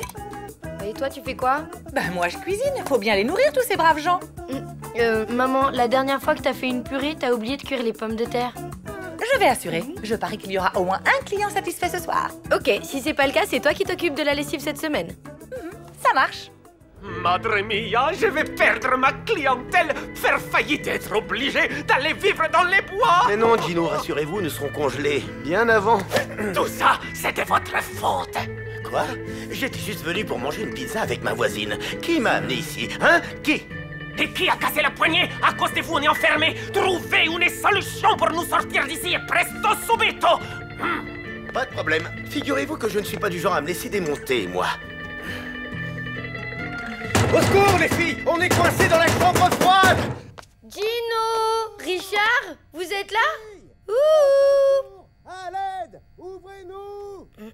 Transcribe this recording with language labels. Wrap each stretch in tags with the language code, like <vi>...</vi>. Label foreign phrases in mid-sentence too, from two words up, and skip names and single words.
<fr>Et toi, tu fais quoi? Ben moi, je cuisine. Faut bien les nourrir, tous ces braves gens. Maman, la dernière fois que t'as fait une purée, t'as oublié de cuire les pommes de terre. Je vais assurer. Je parie qu'il y aura au moins un client satisfait ce soir. Ok, si c'est pas le cas, c'est toi qui t'occupes de la lessive cette semaine. Ça marche.</fr> <it>Madre mia,</it> <fr>je vais perdre ma clientèle, faire faillite et être obligé d'aller vivre dans les bois. Mais non, Gino, rassurez-vous, nous serons congelés. Bien avant. Tout ça, c'était votre faute. Quoi? J'étais juste venu pour manger une pizza avec ma voisine. Qui m'a amené ici? Hein? Qui? Et qui a cassé la poignée? À cause de vous, on est enfermés. Trouvez une solution pour nous sortir d'ici et</fr> <it>presto subito.</it> <fr>Pas de problème. Figurez-vous que je ne suis pas du genre à me laisser démonter, moi. Au secours, les filles! On est coincés dans la chambre froide! Gino! Richard? Vous êtes là? Ouh! À l'aide! Ouvrez-nous!</fr>